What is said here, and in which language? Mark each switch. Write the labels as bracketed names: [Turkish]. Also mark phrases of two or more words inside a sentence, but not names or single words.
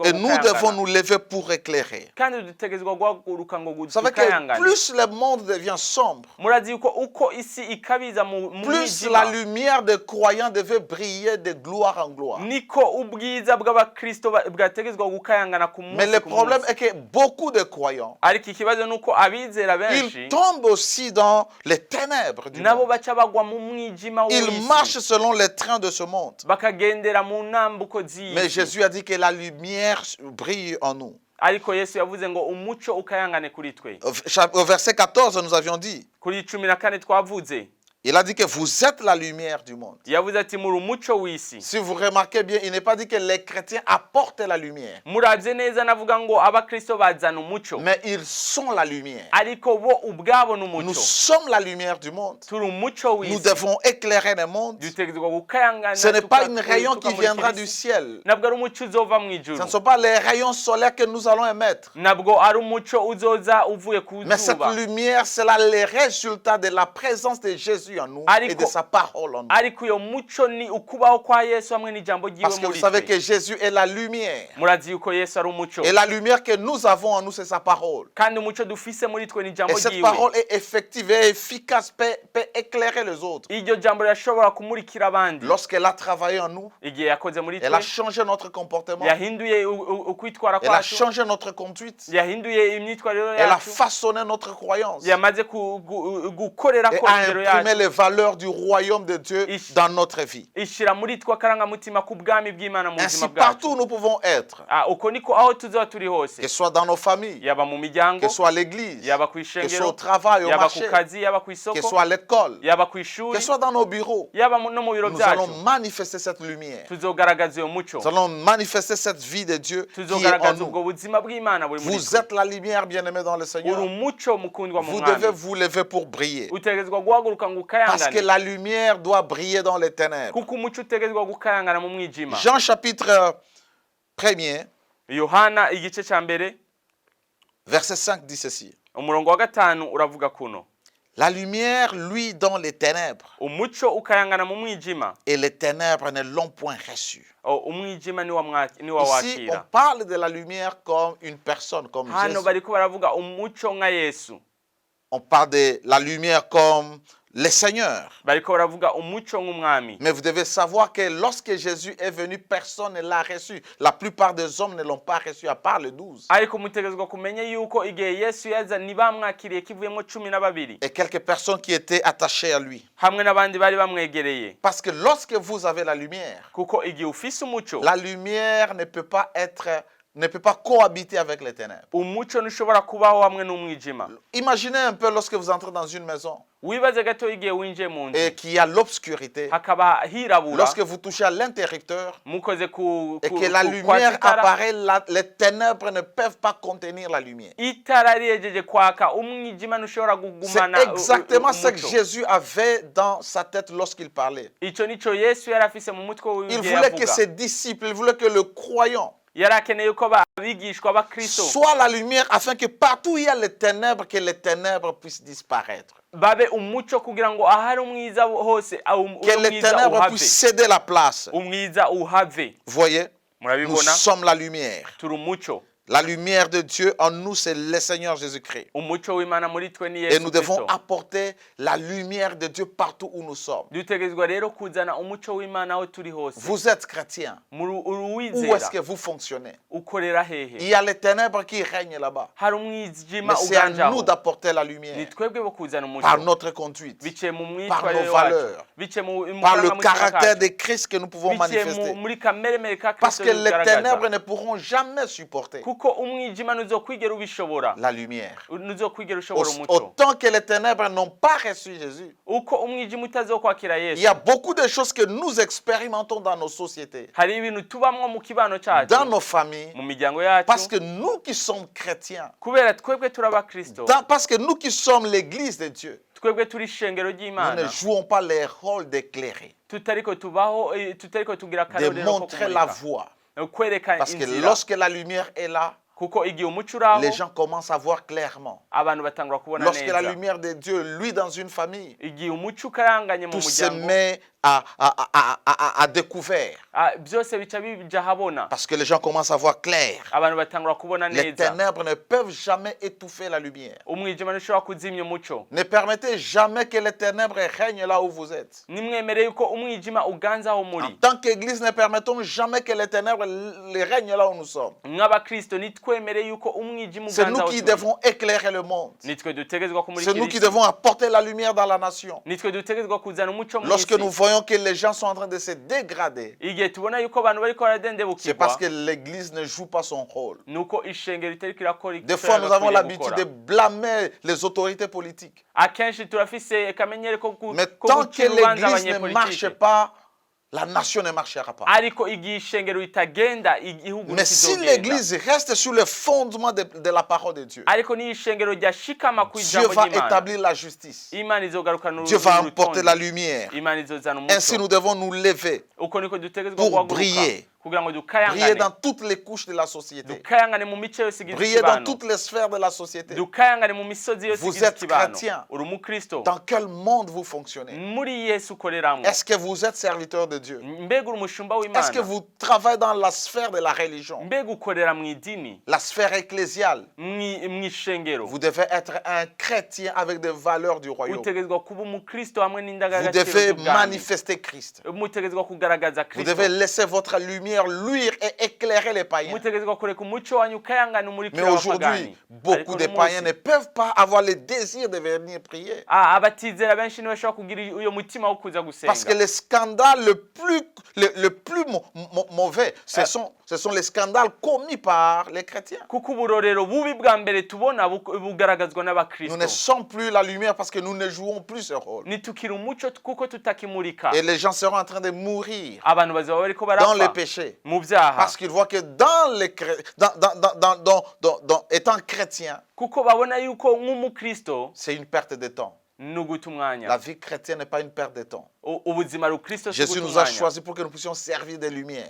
[French] Et nous devons [Rundi] gukayangana. [French] nous lever pour éclairer. [Rundi] Kandi dutegezwa guhaguruka ngo [French] Vous savez que [Rundi] gukayangane. [French] plus le monde devient sombre, [Rundi] Murazi yuko uko isi ikabiza mu [French] plus la [Rundi] mwijima [French] lumière des croyants devait briller de gloire en gloire. [Rundi] niko ubwiza bw'abakristo bwategezwa gukayangana ku [French] Mais [Rundi] munsi [French] le [Rundi] ku [French] problème [Rundi] munsi. [French] est que beaucoup de croyants, [Rundi] Ariko ikibazo nuko abizera benshi [French] ils tombent aussi dans les ténèbres du [Rundi] nabo [French] monde. [Rundi] baca bagwa mu mwijima [French] Ils [Rundi] w'isi [French] marchent selon les trains de ce monde. [Rundi] bakagendera mu ntambuko [French] Mais [Rundi] z'isi. [French] Jésus a dit que la lumière brille en nous. [Rundi] Ariko Yesu yavuze ngo umuco ukayangane kuri twe. [French] Au verset 14, nous avions dit, [Rundi] Kuri 14 twavuze [French] il a dit que vous êtes la lumière du monde. [Rundi] yavuze ati muri umuco w'isi. [French] Si vous remarquez bien, il n'est pas dit que les chrétiens apportent la lumière, [Rundi] Muravye neza navuga ngo abakristo bazana umuco [French] mais ils sont la lumière. [Rundi] ariko bo ubwabo [French] Nous [Rundi] n'umuco. [French] sommes la lumière du monde. [Rundi] Turi umuco [French] Nous [Rundi] w'isi. [French] devons éclairer le monde. [Rundi] Dutegezwa gukayangana. [French] Ce n'est pas une [Rundi] tuka- [French] rayon qui [Rundi] tukamurikira [French] viendra [Rundi] isi. [French] du ciel. [Rundi] Nabwo ari umuco uzova mu ijuru. [French] Ce ne sont pas les rayons solaires que nous allons émettre. [Rundi] Nabwo ari umuco uzoza uvuye ku [French] Mais cette [Rundi] zuba. [French] lumière, c'est là le résultat de la présence de Jésus vécu en nous [Rundi] Ariko- [French] et de sa parole en nous. [Rundi] ariko uyo muco ni ukubaho kwa Yesu hamwe n'ijambo ryiwe [French] Parce que vous [Rundi] muri [French] savez [Rundi] twe. [French] que Jésus est la lumière. [Rundi] Murazi yuko Yesu ari umuco, [French] Et la lumière que nous avons en nous, c'est sa parole. [Rundi] kandi umuco dufise muri twe ni [French] Et [Rundi] ijambo [French] cette [Rundi] ryiwe. [French] parole est effective et efficace, peut éclairer les autres. [Rundi] Iryo jambo rirashobora kumurikira abandi. [French] Lorsqu'elle a travaillé en nous, [Rundi] Igihe yakoze muri [French] elle a [Rundi] twe, [French] changé notre comportement, [Rundi] yahinduye ukwitwara [French] elle a [Rundi] kwacu, [French] changé notre conduite, [Rundi] yahinduye imyitwarire [French] elle a [Rundi] yacu, [French] façonné notre croyance et [Rundi] yamaze gukorera ko [French] a [Rundi] indero [French] imprimé [Rundi] yacu, [French] les valeurs du royaume de Dieu dans notre vie. [Rundi] ishira muri twe akarangamutima k'ubwami bw'Imana mu buzima [French] Ainsi, partout [Rundi] bwacu. [French] où nous pouvons être, [Rundi] Uko niko aho tuzoba turi hose, [French] que ce soit dans nos familles, [Rundi] yaba mu miryango, [French] que ce soit à l'église, [Rundi] yaba ku [French] que ce soit au [Rundi] ishengero, [French] travail, au [Rundi] yaba ku [French] marché, [Rundi] kazi, yaba ku [French] que ce [Rundi] isoko, [French] soit à l'école, [Rundi] yaba ku [French] que [Rundi] ishuri, [French] ce soit dans nos bureaux, [Rundi] yaba no mu biro [French] nous [Rundi] byacu, [French] allons manifester cette lumière. [Rundi] tuzogaragaza uyo muco, [French] Nous allons manifester cette vie de Dieu qui est en [Rundi] tuzogaragaza ubwo [French] nous. [Rundi] buzima bw'Imana buri muri [French] Vous [Rundi] twe. [French] êtes la lumière, bien-aimés dans le [Rundi] Uri [French] Seigneur. [Rundi] umuco mukundwa mu [French] Vous devez [Rundi] mwami, [French] vous lever pour briller. [Rundi] utegerezwa guhaguruka ngo [French] Parce que [Rundi] ukayangane, [French] la lumière doit briller dans les ténèbres. [Rundi] kuko umuco utegerezwa gukayangana mu mwijima. [French] Jean chapitre 1er, [Rundi] Yohana igice cya mbere [French] verset 5 dit ceci. [Rundi] umurongo wa 5 uravuga kuno: [French] La lumière, lui, dans les ténèbres, [Rundi] umuco ukayangana mu mwijima, [French] et les ténèbres ne l'ont point reçu. [Rundi] umwijima niwo [French] Ici, on [Rundi] wakira. [French] parle de la lumière comme une personne, comme [Rundi] Hano [French] Jésus. [Rundi] bariko baravuga umuco nka Yesu, [French] On parle de la lumière comme le Seigneur. [Rundi] bariko baravuga umuco nk'umwami. [French] Mais vous devez savoir que lorsque Jésus est venu, personne ne l'a reçu. La plupart des hommes ne l'ont pas reçu, à part les 12. [Rundi] Ariko mutegerezwa kumenya yuko igihe Yesu yaza ntibamwakiriye kivuyemo 12 [French] Et quelques personnes qui étaient attachées à lui. [Rundi] hamwe n'abandi bari bamwegereye, [French] Parce que lorsque vous avez la lumière, [Rundi] kuko igihe ufise umuco, [French] la lumière ne peut pas cohabiter avec les ténèbres. [Rundi] umuco ntushobora kubaho hamwe n'umwijima. [French] Imaginez un peu lorsque vous entrez dans une maison [Rundi] Wibaze gato igihe winjiye mu nzu [French] et qu'il y a l'obscurité. [Rundi] hakaba hirabura, [French] Lorsque vous touchez à l'interrupteur [Rundi] mukoze ku [French] et que la [Rundi] kwa [French] lumière [Rundi] itara, [French] apparaît, les ténèbres ne peuvent pas contenir la lumière. [Rundi] itara rihejeje kwaka, umwijima ntushobora [French] C'est [Rundi] kugumana [French] exactement ce que [Rundi] umuco. [French] Jésus avait dans sa tête lorsqu'il parlait. [Rundi] Ico nico Yesu yari afise mu mutwe wiwe [French] Il [Rundi] igihe [French] voulait que [Rundi] yavuga. [French] ses disciples, il voulait que le croyant [Rundi] Yari akeneye ko abigishwa ba Kristo [French] soit la lumière afin que partout où il y a les ténèbres, que les ténèbres puissent disparaître. [Rundi] babe umuco kugira ngo ahari umwiza hose [French] Que les ténèbres puissent céder la place. [Rundi] umwiza uhave. [French] Vous voyez, nous [Rundi] Murabibona, [French] sommes la lumière. [Rundi] turi umuco. [French] La lumière de Dieu en nous, c'est le Seigneur Jésus-Christ. [Rundi] Umuco w'Imana muri twe ni [French] Et [Rundi] Yesu [French] nous devons [Rundi] Kristo. [French] apporter la lumière de Dieu partout où nous sommes. [Rundi] Dutegerezwa rero kuzana umuco w'Imana aho turi hose. [French] Vous êtes chrétien. [Rundi] Uri [French] Où est-ce [Rundi] uwizera, [French] que vous fonctionnez? [Rundi] ukorera [French] Il [Rundi] hehe? [French] y a les ténèbres qui règnent là-bas. [Rundi] Hari umwijima [French] Mais c'est à [Rundi] uganje [French] nous [Rundi] aho. [French] d'apporter la [Rundi] Ni [French] lumière [Rundi] twebwe bo kuzana [French] par [Rundi] umuco [French] notre conduite, [Rundi] biciye mu [French] par [Rundi] myitwarire [French] nos [Rundi] wacu, [French] valeurs, [Rundi] biciye mu [French] par le [Rundi] karangamutima [French] caractère [Rundi] kacu, [French] de Christ que nous pouvons [Rundi] biciye [French] manifester. [Rundi] muri kameremere ka [French] Parce [Rundi] Kristo [French] que les [Rundi] bigaragaza. [French] ténèbres ne pourront jamais supporter [Rundi] Kuko umwijima ntuzokwigera ubishobora, [French] la lumière. [Rundi] ntuzokwigera ushobora umuco. [French] Autant que les ténèbres n'ont pas reçu Jésus. [Rundi] Uko umwijima utazokwakira [French] Il [Rundi] Yesu, [French] y a beaucoup de choses que nous expérimentons dans nos sociétés, [Rundi] hari ibintu tubamwo mu kibano cyacu, [French] dans nos familles, [Rundi] mu miryango [French] parce [Rundi] yacu, [French] que nous qui sommes chrétiens, [Rundi] kubera twebwe turi abakristo, [French] parce que nous qui sommes l'église de Dieu, [Rundi] twebwe turi ishengero [French] nous ne [Rundi] ry'Imana, [French] jouons pas les rôles d'éclairer, [Rundi] tutariko tubaho, tutariko tugira [French] de [Rundi] akarorero ko [French] montrer la [Rundi] kumurika, [French] voie. [Rundi] kwereka [French] Parce que [Rundi] inzira. [French] lorsque la lumière est là, [Rundi] Kuko igihe umuco uraho, [French] les gens commencent à voir clairement. [Rundi] abantu batangura kubona [French] Lorsque la [Rundi] neza. [French] lumière de Dieu, lui, dans une famille, [Rundi] Igihe umuco ukaranganye mu [French] tout se [Rundi] muryango, [French] met à découvert. [Rundi] byose bica bija habona, [French] Parce que les gens commencent à voir clair. [Rundi] abantu batangura kubona [French] Les [Rundi] neza. [French] ténèbres ne peuvent jamais étouffer la lumière. [Rundi] Umwijima ntushobora kuzimya umuco. [French] Ne permettez jamais que les ténèbres règnent là où vous êtes. [Rundi] Nimwemere yuko umwijima uganza aho [French] En [Rundi] muri. [French] tant qu'Église, ne permettons jamais que les ténèbres règnent là où nous sommes. [Rundi] Nk'abakristo nitwemere yuko umwijima [French] C'est [Rundi] uganza [French] nous [Rundi] aho [French] qui [Rundi] turi. [French] devons éclairer le monde. [Rundi] Nitwe dutegerezwa [French] C'est [Rundi] kumurikira [French] nous qui [Rundi] isi. [French] devons apporter la lumière dans la nation. [Rundi] Nitwe dutegerezwa kuzana umuco mu [French] Lorsque nous [Rundi] isi. [French] voyons que les gens sont en train de se dégrader, [Rundi] Igihe tubona yuko abantu bariko [French] c'est [Rundi] baradendebukirwa, [French] parce que l'Église ne joue pas son rôle. [Rundi] nuko ishengero ritariko irakora icyo [French] Des fois, nous avons [Rundi] yagakwiriye [French] l'habitude de [Rundi] gukora. [French] blâmer les autorités politiques. [Rundi] Akenshi turafise akamenyero ko [French] Mais tant que [Rundi] gucira urubanza [French] l'Église ne marche [Rundi] abanyepolitike. [French] pas, la nation ne marchera pas. [Rundi] Ariko igihe ishengero ritagenda, igihugu [French] Mais si [Rundi] ntikizogenda. [French] l'Église reste sur le fondement de la parole de Dieu, [Rundi] Ariko niyo ishengero ryashikama ku [French] Dieu [Rundi] ijambo [French] va [Rundi] ry'Imana, [French] établir la justice. [Rundi] Imana izogarukana [French] Dieu va [Rundi] urutonde. [French] apporter la lumière. [Rundi] Imana izozana [French] Ainsi, [Rundi] umuco. [French] nous devons nous lever [Rundi] Uko niko dutegerezwa [French] pour [Rundi] guhaguruka [French] briller [Rundi] kugira ngo [French] Briller [Rundi] dukayangane [French] dans toutes les couches de la société. [Rundi] dukayangane mu mice yose igize [French] Briller dans [Rundi] ikibano [French] toutes les sphères de la société. [Rundi] dukayangane mu misozi yose [French] Vous [Rundi] igize [French] êtes [Rundi] ikibano [French] chrétien. [Rundi] uri umukristo [French] Dans quel monde vous fonctionnez? [Rundi] muri yesu ukoreramwo [French] Est-ce que vous êtes serviteur de Dieu? [Rundi] mbega uri umushumba [French] Est-ce que [Rundi] w'imana [French] vous travaillez dans la sphère de la religion, [Rundi] mbega ukorera mu idini [French] la sphère ecclésiale? [Rundi] mw'ishengero [French] Vous devez être un chrétien avec des valeurs du royaume. [Rundi] utegezwa kuba umukristo hamwe [French] Vous [Rundi] n'indangagaciro [French] devez [Rundi] z'ubwami [French] manifester Christ. [Rundi] mutegezwa kugaragaza [French] Vous [Rundi] kristo [French] devez laisser votre lumière luire et éclairer les païens. [Rundi] mutegezwa kureka umuco wanyu ukayangana [French] Mais [Rundi] umurikira [French] aujourd'hui, [Rundi] w'abapagani [French] beaucoup de païens ne peuvent pas avoir le désir de venir prier. [Rundi] abatizera benshi ntibashobora kugira uyo mutima wo kuza [French] Parce que [Rundi] gusenga [French] les scandales le plus mauvais, ce sont les scandales commis par les chrétiens. [Rundi] kuko uburorero bubi bwa mbere tubona bugaragazwa [French] Nous ne [Rundi] n'abakristo [French] sommes plus la lumière parce que nous ne jouons plus ce rôle. [Rundi] nitukira umuco kuko tutakimurika [French] Et les gens seront en train de mourir [Rundi] abantu bazaba bariko [French] dans les [Rundi] barapfa [French] péchés. [Rundi] mu byaha [French] Parce qu'ils voient que étant chrétien, [Rundi] kuko babona yuko nk'umukristo [French] c'est une perte de temps. [Rundi] ni uguta umwanya [French] La vie chrétienne n'est pas une perte de temps. [Rundi] ubuzima rukristo si [French] Jésus [Rundi] uguta [French] nous a [Rundi] umwanya [French] choisis pour que nous puissions servir des lumières.